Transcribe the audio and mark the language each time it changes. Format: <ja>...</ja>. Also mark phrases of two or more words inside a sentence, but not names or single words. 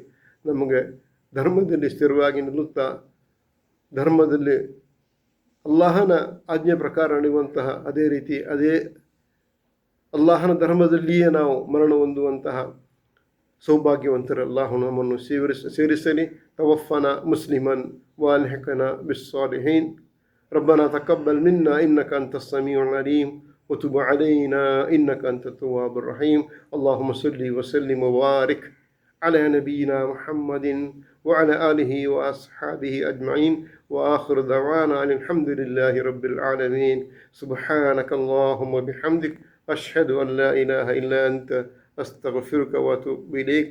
<kn>ನಮಗೆ ಧರ್ಮದಲ್ಲಿ ಸ್ಥಿರವಾಗಿ ನಿಲ್ಲುತ್ತಾ ಧರ್ಮದಲ್ಲಿ ಅಲ್ಲಾಹನ ಆಜ್ಞೆ ಪ್ರಕಾರ ನಡೆಯುವಂತಹ, ಅದೇ ಅಲ್ಲಾಹನ ಧರ್ಮದಲ್ಲಿಯೇ ನಾವು ಮರಣ ಹೊಂದುವಂತಹ ಸೌಭಾಗ್ಯವಂತರ ಅಲ್ಲಾಹನು ನಮ್ಮನ್ನು ಸೇರಿಸಲಿ.</kn> <ar>توفنا مسلما وألحقنا بالصالحين. ربنا تقبل منا إنك أنت السميع العليم وتب علينا إنك أنت التواب الرحيم. اللهم صل وسلم وبارك على نبينا محمد وعلى آله وأصحابه أجمعين. وآخر دعوانا أن الحمد لله رب العالمين. سبحانك اللهم وبحمدك أشهد أن لا إله إلا أنت أستغفرك وأتوب إليك.</ar>